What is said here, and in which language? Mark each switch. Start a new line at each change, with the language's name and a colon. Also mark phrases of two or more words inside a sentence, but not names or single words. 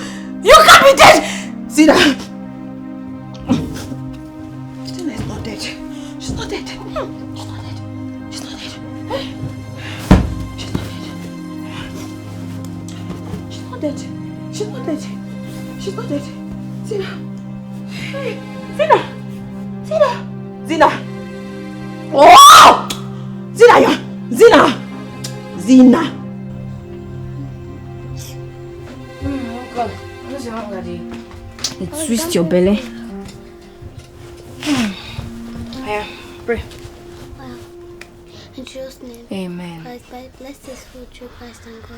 English: You can't be dead. Zina. Zina is not dead. She's not dead. She's not dead. She's not dead. She's not dead. She's not dead. She's not dead. She's not dead. Zina. Hey. Zina. Zina. Zina. Oh! Zina! Zina! Zina! Oh God. What's wrong, Daddy? It twists your belly. Yeah, pray. Wow. In Jesus' name. Amen. Christ, bless this food through Christ and God.